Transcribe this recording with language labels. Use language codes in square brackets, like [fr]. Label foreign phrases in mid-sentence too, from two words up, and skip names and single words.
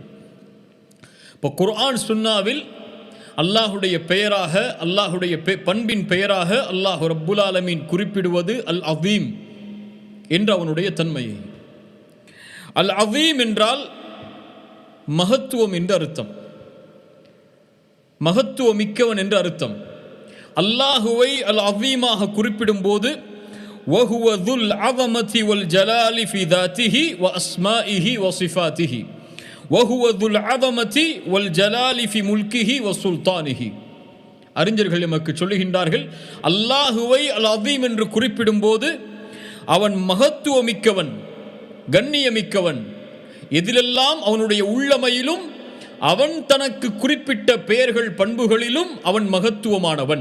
[ta] இப்போ குர்ஆன் சுன்னாவில் அல்லாஹுடைய பெயராக, அல்லாஹுடைய பண்பின் பெயராக [ar] الله رب العالمين [ta] குறிப்பிடுவது அல் அதீம் என்ற அவனுடைய தன்மையை. அல் அதீம் என்றால் மகத்துவம் என்று அர்த்தம். மகத்துவமிக்கவன் என்று அர்த்தம். அல்லாஹுவை அல் அஸீமாக குறிப்பிடும் போது [ar] وهو ذو العظمة والجلال في ذاته وأسمائه وصفاته وهو ذو العظمة والجلال في ملكه وسلطانه. [ta] அறிஞர்கள் நமக்கு சொல்லுகின்றார்கள், அல்லாஹுவை அல் அஸீம் என்று குறிப்பிடும் போது அவன் மகத்துவமிக்கவன், கண்ணியமிக்கவன். எதிலெல்லாம் அவனுடைய உள்ளமையிலும் அவன் தனக்கு குறிப்பிட்ட பெயர்கள் பண்புகளிலும் அவன் மகத்துவமானவன்.